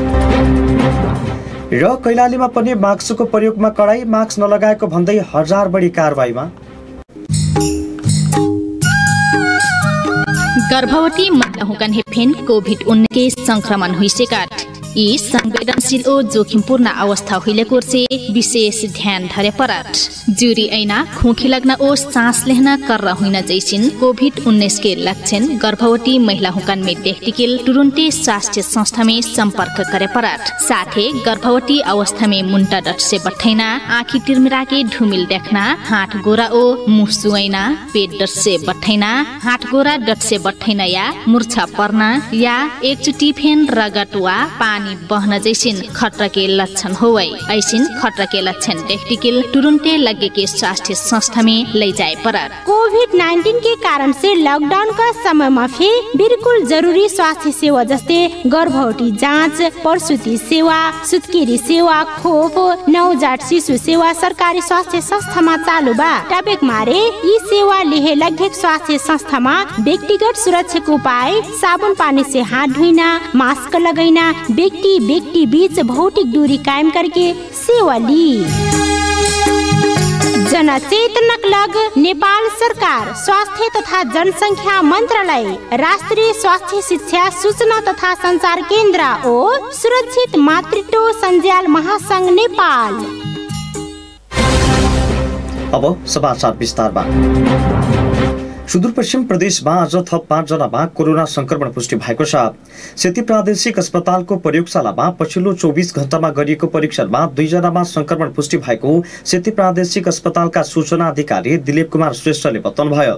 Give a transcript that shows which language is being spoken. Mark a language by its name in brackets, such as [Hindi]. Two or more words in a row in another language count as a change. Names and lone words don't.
[Nepali] र कैलालीमा पनि मास्कको प्रयोगमा कडाई, मास्क नलगाएको भन्दै 1000 बढी कारबाहीमा। [Dangaura Tharu] गर्भवती महिलाहुकन हेफेन कोभिड-19 संक्रमण हुइसेका यी संवेदनशील ओ जोखिमपूर्ण अवस्था हुइलेको से विशेष ध्यान धरे परत। जुरी ऐना खोखी लगना ओ सांस लेना कर हुइन जैसिन कोभिड-19 के लक्षण गर्भवती महिला हुकन में देखटिकिल तुरंते स्वास्थ्य संस्था में संपर्क करे परत। साथे गर्भवती अवस्था में मुन्टा डट से बठैना, आँखी तिरमिरा के ढुमिल देखना, हाथ गोरा ओ मुह सुइना, पेट डट से बठैना, हाथ गोरा डट से बठैना या मूर्छा पर्ना या एकचोटी फेन रगत वा पानी बहन जैसिन खतरा के लक्षण होवै। ऐसिन खतरा के लक्षण देखटिकिल तुरंते लगे के स्वास्थ्य संस्था में ले जाए परत। [Bhojpuri] कोभिड-19 के कारण से लॉकडाउन का समय में भी बिल्कुल जरूरी स्वास्थ्य सेवा जस्ते गर्भवती जाँच, प्रसूति सेवा, सुत्केरी सेवा, खोप, नवजात शिशु सेवा सरकारी स्वास्थ्य संस्था में चालू बा। [Dangaura Tharu] टपेक मारे यी सेवा लिहे लगभग स्वास्थ्य संस्था में व्यक्तिगत सुरक्षा उपाय, साबुन पानी से हाथ धोइना, मास्क लगाइना, व्यक्ति बीच भौतिक दूरी कायम करके सेवा ली। जनचेतनक लग नेपाल सरकार, स्वास्थ्य तथा जनसंख्या मंत्रालय, राष्ट्रिय स्वास्थ्य शिक्षा सूचना तथा संचार केन्द्र और सुरक्षित मातृत्व संजाल महासंघ नेपाल। [Nepali] अब समाचार विस्तारमा। सुदूरपश्चिम प्रदेशमा आज थप 5 जनामा कोरोना संक्रमण पुष्टि भएको छ। सेती प्रादेशिक अस्पतालको प्रयोगशालामा पछिल्लो 24 घण्टामा गरिएको परीक्षणमा 2 जनामा संक्रमण पुष्टि भएको सेती प्रादेशिक अस्पतालका सूचना अधिकारी दिलीप कुमार श्रेष्ठले बताउनुभयो।